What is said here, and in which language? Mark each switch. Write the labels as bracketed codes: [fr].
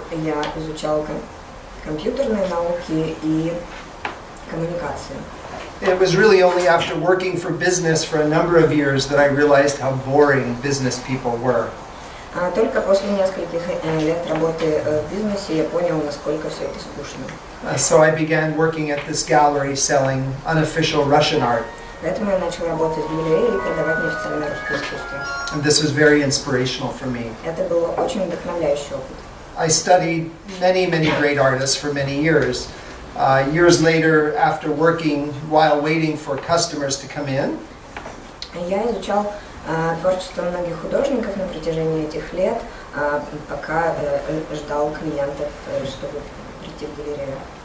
[ru] Я изучал компьютерные науки и коммуникации. [en] It was really only after working for business for a number of years that I realized how boring business people were. [ru] Только после нескольких лет работы в бизнесе я понял, насколько все это скучно. [en] So I began working at this gallery selling unofficial Russian art. [ru] Поэтому я начал работать в галерее и продавать неофициальное русское искусство. [en] And this was very inspirational for me. [ru] Это был очень вдохновляющий опыт. [en] I studied many great artists for many years. Years later, after working while waiting for customers to come in, [ru] я изучал творчество многих художников на протяжении этих лет, пока ждал клиентов, чтобы прийти в галерею.